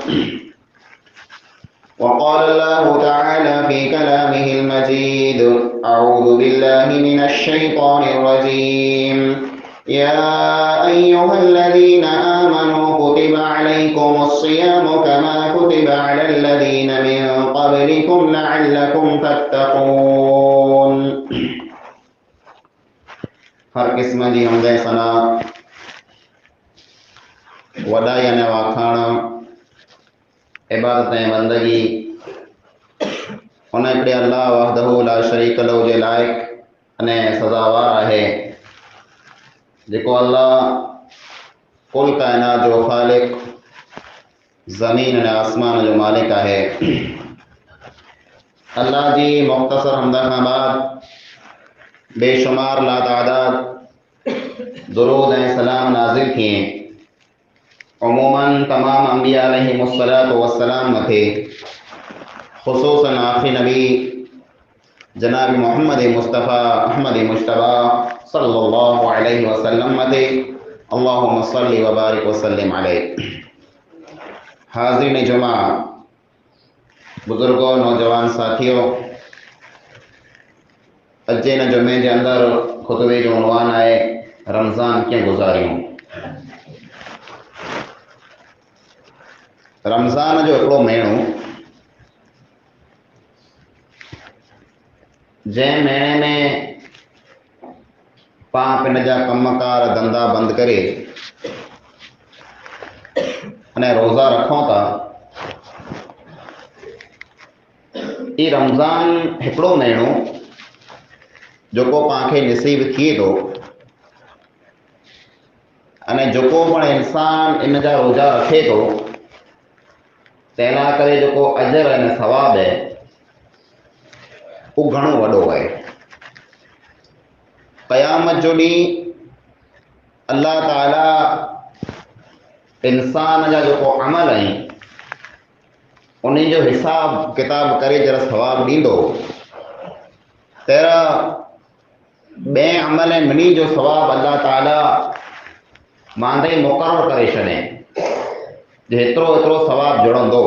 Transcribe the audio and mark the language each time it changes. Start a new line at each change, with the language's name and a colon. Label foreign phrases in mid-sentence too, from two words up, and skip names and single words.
Arabic: وقال الله تعالى في كلامه المجيد أعوذ بالله من الشيطان الرجيم. يا أيها الذين آمنوا كتب عليكم الصيام كما كتب على الذين من قبلكم لعلكم تتقون.
Sindhi: हर किस्म जी हमदे सना वॾाई अने वाखाण इबादत ऐं बंदगी उन हिकिड़े अल्लाह
Arabic: وحده لا شريك له
Sindhi: जे लाइक़ अने सज़ावार आहे जेको अल्लाह कुल काइनात जो ख़ालिक़ ज़मीन अने आसमान जो मालिक आहे। अल्लाह जी मुख़्तसर हमद खां बाद बेशुमार लातादाद दुरूद ऐं सलाम नाज़िल थिए उमूमन तमाम अंबिया
Arabic: عليهم الصلاة والسلام
Sindhi: मथे ख़ुसूसन आखिरी नबी जनाब मोहम्मद मुस्तफ़ा अहमद मुश्तबा
Arabic: صلى الله عليه وسلم
Sindhi: मथे
Arabic: اللهم صل وبارك وسلم عليه.
Sindhi: हाज़रीन जुमा,
Urdu: بزرگوں، نوجوان ساتھیوں,
Sindhi: अजे न
Urdu: جمعے کے اندر
Sindhi: खुतबे जो उनवान है रमज़ान कीअं गुज़ारियूं। रमज़ान जो हिकिड़ो महीनो जंहिं महीने में पाण पिन जा कमकार धंधा बंदि करे अने रोज़ा रखूं था। ई रमज़ान हिकिड़ो महीनो जेको पाण खे नसीब थिए थो अने जेको पण इंसान इन जा रोज़ा रखे थो तंहिं करे जेको अजर ऐं सवाब है वो घणो वॾो आहे। क़यामत जो ॾींहुं अल्लाह ताला इंसान जा जेको अमल आहिनि उन जो हिसाब किताब करे जरा सवाब ॾींदो। तरह ॿिए अमल मिनी जो सवाब अल्लाह ताला मांदे मुक़ररु करे छॾे जे हेतिरो हेतिरो सवाब जुड़ंदो।